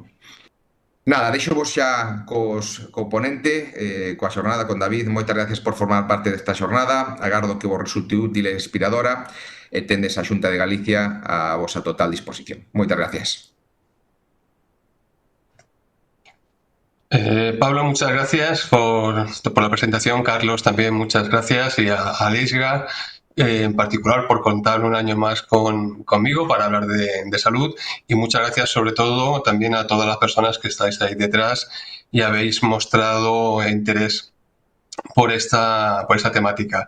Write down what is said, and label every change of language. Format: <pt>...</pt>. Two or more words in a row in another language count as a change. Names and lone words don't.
<gl>Nada, deixo vos xa co ponente, coa xornada, con David. Moitas gracias por formar parte desta xornada. Agardo que vos resulte útil e inspiradora e tendes a Xunta de Galicia a vosa total disposición. Moitas gracias. Pablo,</gl> <es>muchas gracias por la presentación. Carlos, también muchas gracias. Y a ISGA, en particular, por contar un año más conmigo para hablar de salud. Y muchas gracias, sobre todo, también a todas las personas que estáis ahí detrás y habéis mostrado interés por esta temática.</es>